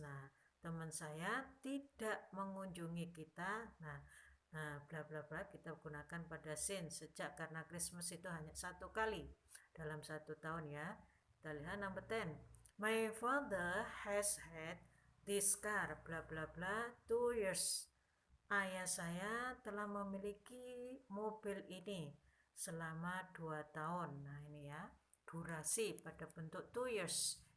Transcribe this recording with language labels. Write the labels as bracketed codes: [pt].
[id] Nah, teman saya tidak mengunjungi kita. Nah, bla bla bla kita gunakan pada since sejak, karena Christmas itu hanya satu kali dalam satu tahun ya. Kita lihat number 10. [en] My father has had this car bla bla bla 2 years. [id] Ayah saya telah memiliki mobil ini selama 2 tahun. Nah, ini ya, durasi pada bentuk 2 years.